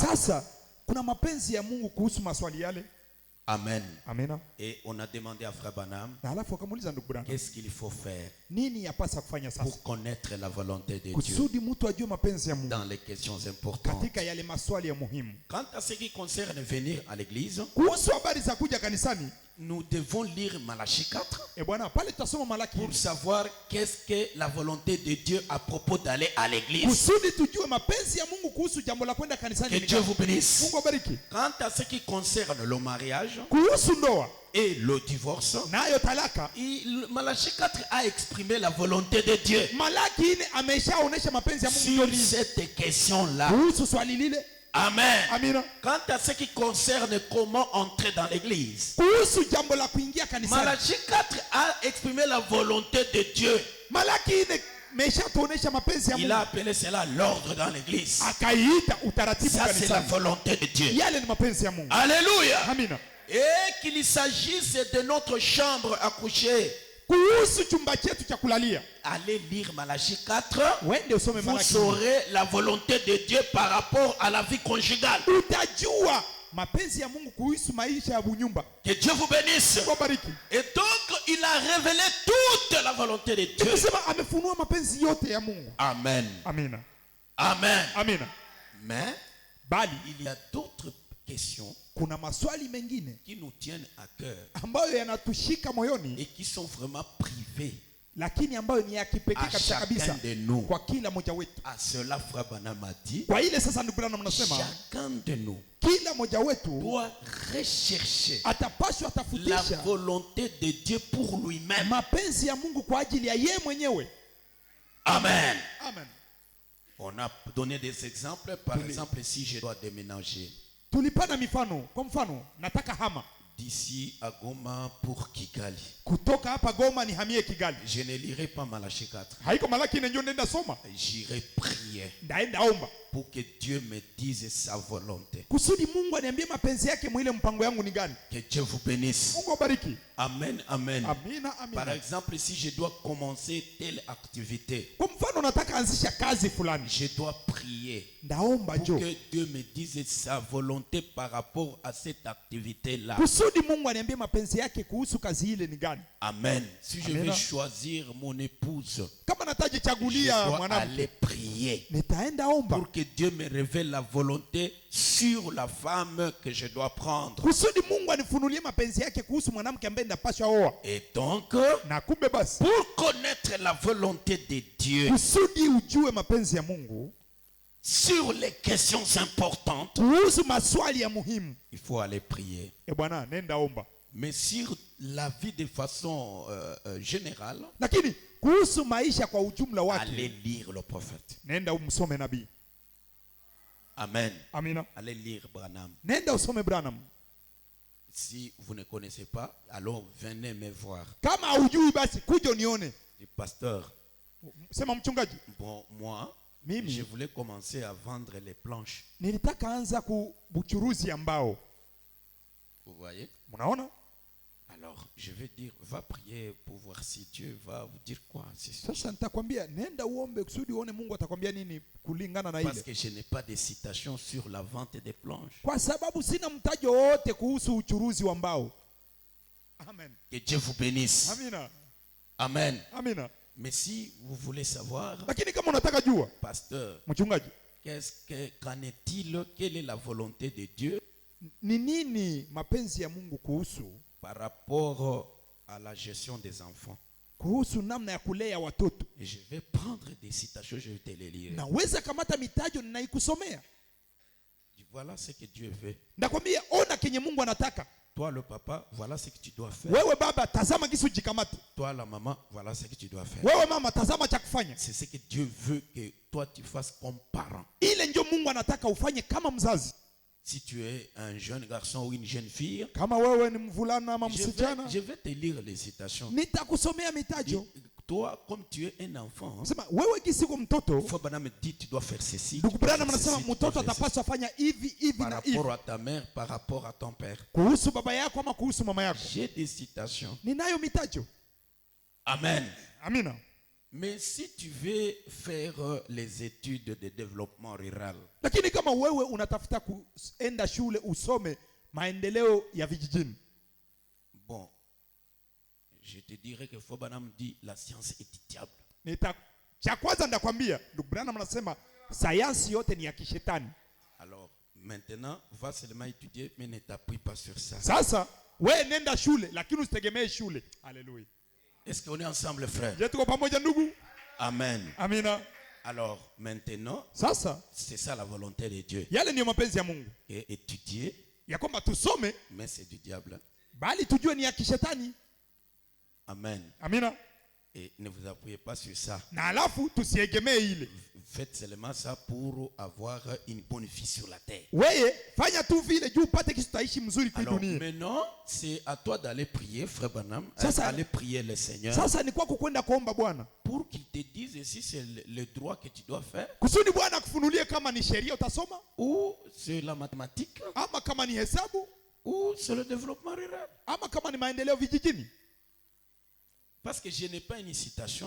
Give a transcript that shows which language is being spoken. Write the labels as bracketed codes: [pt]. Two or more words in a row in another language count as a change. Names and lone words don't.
[sw] Sasa kuna mapenzi ya Mungu kuhusu maswali yale. [fr] Amen. [sw] Amina. [fr] Et on a demandé à Frère Branham, [sw] Na halafu akamuuliza ndugu Branham, [fr] qu'est-ce qu'il faut faire [sw] nini yapasa kufanya sasa [fr] pour connaître la volonté de Dieu [sw] kusudi mtu ajue mapenzi ya Mungu [fr] dans les questions importantes. [sw] katika yale maswali ya muhimu. [fr] Quant à ce qui concerne venir à l'église, [sw] Kuhusu habari za kuja kanisani, [fr] nous devons lire Malachie 4 [sw] bwana, pale tutasoma Malaki [fr] pour savoir qu'est-ce que la volonté de Dieu à propos d'aller à l'église. [sw] kusudi tujue mapenzi ya Mungu kuhusu jambo la kwenda kanisani. [fr] Que [sw] ni [fr] Dieu [sw] gani. [fr] vous bénisse. [sw] Mungu abariki. [fr] Quant à ce qui concerne le mariage [sw] Kuhusu ndoa [fr] et le divorce, [sw] nayo talaka, [fr] Malachie 4 a exprimé la volonté de Dieu [sw] Malaki 4 ameshaonesha mapenzi ya Mungu [fr] sur [sw] ndio [fr] cette question-là. [sw] kuhusu swali lile. [fr] Amen. [sw] Amina. [fr] Quant à ce qui concerne comment entrer dans l'église, [sw] Kuhusu jambo la kuingia kanisani, [fr] Malachie 4 a exprimé la volonté de Dieu. [sw] Malaki 4 ameshatuonesha mapenzi ya [fr] Il a [sw] Mungu, [fr] appelé cela l'ordre dans l'église. [sw] akaiita utaratibu [fr] Ça, c'est la [sw] kanisani. [fr] volonté de Dieu. [sw] Yale ni mapenzi ya Mungu. [fr] Alléluia. [sw] Amina. [fr] Et qu'il s'agisse de notre chambre à coucher. [sw] Kuhusu chumba chetu cha kulalia, [fr] Allez lire Malachie 4. [sw] wende usome [fr] Vous [sw] Malaki 4. [fr] saurez la volonté de Dieu par rapport à la vie conjugale. [sw] Utajua mapenzi ya Mungu kuhusu maisha ya bunyumba. [fr] Que Dieu vous bénisse. [sw] Mungu abariki. [fr] Et donc, il a révélé toute la volonté de Dieu. [sw] Tukisema amefunua mapenzi yote ya Mungu. [fr] Amen. [sw] Amina. [fr] Amen. [sw] Amina. [fr] Mais [sw] Bali [fr] il y a d'autres questions [sw] kuna maswali mengine [fr] qui nous tiennent à cœur [sw] ambayo yanatushika moyoni, [fr] et qui sont vraiment privées. [sw] lakini ambayo ni ya kipekee [fr] À [sw] kabisa [fr] chacun [sw] kabisa [fr] de nous. [sw] kwa kila mmoja wetu. [fr] À cela, Frère Branham a dit, [sw] Kwa ile sasa, ndugu Branham anasema [fr] chacun de nous [sw] kila mmoja wetu [fr] doit rechercher [sw] atapaswa [fr] la [sw] atafutisha [fr] volonté de Dieu pour lui-même. [sw] mapenzi ya Mungu kwa ajili ya yeye mwenyewe. [fr] Amen. [sw] Amen. [fr] On a donné des exemples. Par exemple, si je dois déménager [sw] Tulipana mifano. Kwa mfano, nataka hama [fr] d'ici à Goma pour Kigali, [sw] kutoka hapa Goma nihamie Kigali. [fr] je ne lirai pas Malachie 4. [sw] Haiko Malaki 4 ndio nenda soma, [fr] J'irai prier [sw] ndaenda omba [fr] pour que Dieu me dise sa volonté. [sw] kusudi Mungu aniambie mapenzi yake mwile mpango yangu ni gani. [fr] Que Dieu vous bénisse. [sw] Mungu abariki. [fr] Amen, amen. [sw] Amina, [fr] Par [sw] amina. [fr] exemple, si je dois commencer telle activité, [sw] Kwa mfano, nataka anzisha kazi fulani, [fr] je dois prier [sw] ndaomba [fr] pour [sw] jo [fr] que Dieu me dise sa volonté par rapport à cette activité-là. [sw] kusudi Mungu aniambie mapenzi yake kuhusu kazi ile ni gani. [fr] Amen. Si je [sw] Amen. [fr] vais choisir mon épouse, [sw] Kama nataje [fr] je [sw] chagulia [fr] dois [sw] mwanamke, [fr] aller prier [sw] nitaenda omba [fr] pour que Dieu me révèle la volonté sur la femme que je dois prendre. [sw] kusudi Mungu anifunulie mapenzi yake kuhusu mwanamke ambaye ndapaswa oa. [fr] Et donc, [sw] Na kumbe basi, [fr] pour connaître la volonté de Dieu [sw] kusudi ujue mapenzi ya Mungu [fr] sur les questions importantes, [sw] kuhusu maswali ya muhimu, [fr] il faut aller prier. [sw] bwana, nenda omba. [fr] Mais sur la vie de façon générale, [sw] Lakini kuhusu maisha kwa ujumla [fr] allez [sw] wake, [fr] lire le prophète. [sw] nenda umsome nabii. [fr] Amen. [sw] Amina. [fr] Allez lire Branham. [sw] Nenda usome Branham. [fr] Si vous ne connaissez pas, alors venez me voir. [sw] Kama haujui basi kuja unione. [fr] Le pasteur, [sw] Sema mchungaji, [fr] bon, moi, [sw] Mimi. [fr] je voulais commencer à vendre les planches. [sw] nilitaka anza kubuchuruzi ya mbao. [fr] Vous voyez? [sw] Mnaona? [fr] Alors, je vais dire, va prier pour voir si Dieu va vous dire quoi. C'est ça. [sw] Sasa nitakwambia nenda uombe kusudi uone Mungu atakwambia nini kulingana na [fr] Parce [sw] ile. [fr] que je n'ai pas de citation sur la vente des planches. [sw] Kwa sababu sina mtajo wote kuhusu uchuruzi wa mbao. [fr] Amen. Que Dieu vous bénisse. [sw] Amina. [fr] Amen. [sw] Amina. [fr] Mais si vous voulez savoir, [sw] Lakini kama unataka jua, [fr] pasteur, [sw] mchungaji, [fr] qu'en est-il? Quelle est la volonté de Dieu [sw] ni nini mapenzi ya Mungu kuhusu [fr] par rapport à la gestion des enfants? [sw] kuhusu namna ya kulea watoto? [fr] Et je vais prendre des citations, je vais te les lire. [sw] Naweza kamata mitajo ninaikusomea. [fr] Voilà ce que Dieu veut. [sw] Ndakwambia ona kenye Mungu anataka. [fr] Toi le papa, voilà ce que tu dois faire. [sw] Wewe baba, tazama kisu jikamate. [fr] Toi la maman, voilà ce que tu dois faire. [sw] Wewe mama, tazama cha kufanya. [fr] C'est ce que Dieu veut que toi tu fasses comme parent. [sw] Ile ndio Mungu anataka ufanye kama mzazi. [fr] Si tu es un jeune garçon ou une jeune fille, [sw] Kama wewe ni mvulana ama msichana, [fr] je vais te lire les citations. [sw] nitakusomea mitajo. [fr] Toi, comme tu es un enfant, [sw] Sema wewe kisiku mtoto, [fr] Frère Branham me dit tu dois faire ceci. [sw] ndugu [fr] tu dois [sw] Branham [fr] faire [sw] anasema [fr] ceci, tu dois [sw] mtoto [fr] faire ceci. [sw] atapaswa fanya hivi hivi [fr] Par [sw] na hivi. [fr] rapport à ta mère, par rapport à ton père. [sw] Kuhusu baba yako ama kuhusu mama yako. [fr] J'ai des citations. [sw] Ninayo mitajo. [fr] Amen. [sw] Amina. [fr] Mais si tu veux faire les études de développement rural, [sw] Lakini kama wewe unatafuta kuenda shule usome maendeleo ya vijijini, [fr] bon, je te dirais que Fobanam dit la science est diable. [sw] cha kwanza ndakwambia, ndugu Branham anasema sayansi yote ni ya kishetani. [fr] Alors, maintenant, va seulement étudier, mais ne t'appuie pas sur ça. [sw] Sasa wewe nenda shule lakini usitegemee shule. Haleluya. [fr] Est-ce qu'on est ensemble, frère? [sw] Je tuko pamoja ndugu? [fr] Amen. [sw] Amina. [fr] Alors, maintenant, [sw] Sasa [fr] c'est ça la volonté de Dieu. [sw] yale ndiyo mapenzi ya Mungu, [fr] Et étudier, [sw] ya kwamba tusome [fr] mais c'est du diable. [sw] bali tujue ni ya kishetani. [fr] Amen. [sw] Amina. [fr] Et ne vous appuyez pas sur ça. [sw] Na alafu tusiegemee ile. [fr] Faites seulement ça pour avoir une bonne vie sur la terre. [sw] Wewe fanya tu vile juu upate kitu taishi mzuri kwa [fr] Alors [sw] dunia. [fr] maintenant, c'est à toi d'aller prier, frère Branham. Ça, Aller prier le Seigneur [sw] Sasa ni kwako kwenda kuomba Bwana [fr] pour qu'il te dise si c'est le droit que tu dois faire [sw] kusudi Bwana akufunulie kama ni sheria utasoma [fr] ou c'est la mathématique [sw] ama kama ni hesabu [fr] ou c'est le développement rural. [sw] ama kama ni maendeleo vijijini, [fr] Parce que je n'ai pas une citation